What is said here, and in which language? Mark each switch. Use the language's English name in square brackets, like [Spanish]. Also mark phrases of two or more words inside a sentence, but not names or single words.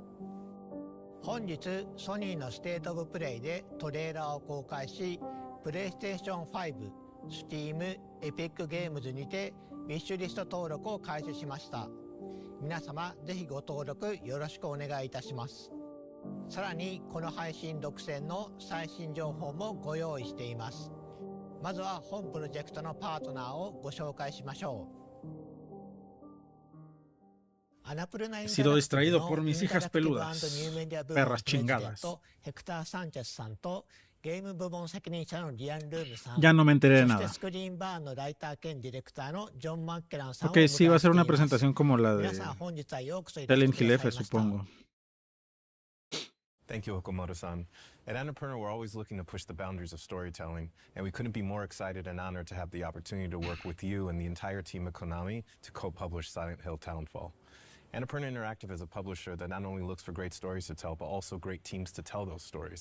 [Japanese] 本日ソニーのステートオブプレイでトレーラーを公開し、プレイステーション5、Steam、エピックゲームズにてウィッシュリスト登録を開始しました。皆様ぜひご登録よろしくお願いいたします。さらにこの配信独占の最新情報もご用意しています。まずは本プロジェクトのパートナーをご紹介しましょう。 [Spanish] He sido distraído por mis hijas peludas. Perras chingadas. Ya no me enteré de nada. Ok, sí, va a ser una presentación como la de Silent Hill F, supongo. [English] Thank you, Okamoto-san. At Annapurna, we're always looking to push the boundaries of storytelling, and we couldn't be more excited and honored to have the opportunity to work with you and the entire team at Konami to co-publish Silent Hill Townfall. Annapurna Interactive is a publisher that not only looks for great stories to tell, but also great teams to tell those stories.